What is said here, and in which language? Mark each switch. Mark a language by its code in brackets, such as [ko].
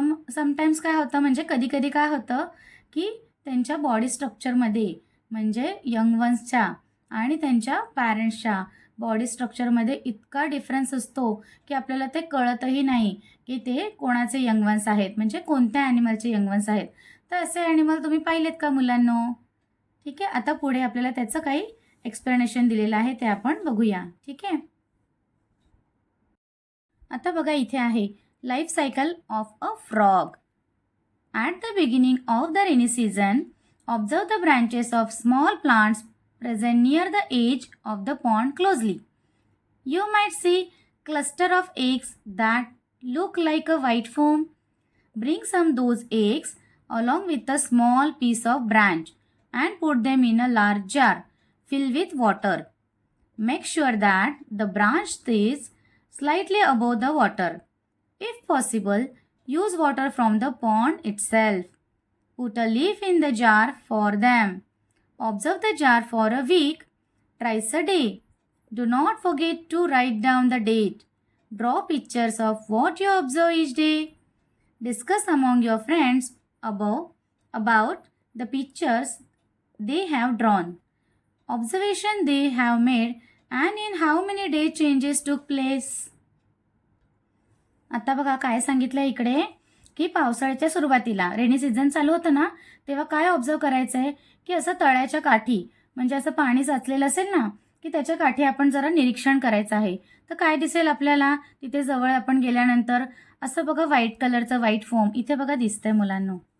[mr] Sometimes काय होतं, म्हणजे कधी-कधी काय होतं, की त्यांच्या बॉडी स्ट्रक्चरमध्ये म्हणजे यंग वन्सच्या आणि त्यांच्या पॅरेंट्सच्या बॉडी स्ट्रक्चरमध्ये इतका डिफरन्स असतो, की आपल्याला ते कळतही नाही, की ते कोणाचे यंग वन्स आहेत, म्हणजे कोणत्या ॲनिमलचे यंग वन्स आहेत. तर असे ॲनिमल तुम्ही पाहिलेत का मुलांनो? ठीक आहे. आता पुढे आपल्याला त्याचं काही एक्सप्लेनेशन दिलेलं आहे ते आपण बघूया. ठीक आहे. आता बघा इथे आहे [en] Life cycle of a frog. At the beginning of the rainy season, observe the branches of small plants present near the edge of the pond closely. You might see cluster of eggs that look like a white foam. Bring some those eggs along with a small piece of branch and put them in a large jar filled with water. Make sure that the branch stays slightly above the water. If possible, use water from the pond itself. Put a leaf in the jar for them. Observe the jar for a week, twice a day. Do not forget to write down the date. Draw pictures of what you observe each day. Discuss among your friends about the pictures they have drawn, observation they have made, and in how many days changes took place. [mr] आता बघा काय सांगितलं इकडे, की पावसाळ्याच्या सुरुवातीला rainy season चालू होतं ना, तेव्हा काय ऑब्झर्व करायचं आहे, की असं तळ्याच्या काठी म्हणजे असं पाणी साचलेलं असेल ना, की त्याच्या काठी आपण जरा निरीक्षण करायचं आहे. तर काय दिसेल आपल्याला तिथे जवळ आपण गेल्यानंतर? असं बघा व्हाईट कलरचं व्हाईट फोम इथे बघा दिसतंय मुलांनो.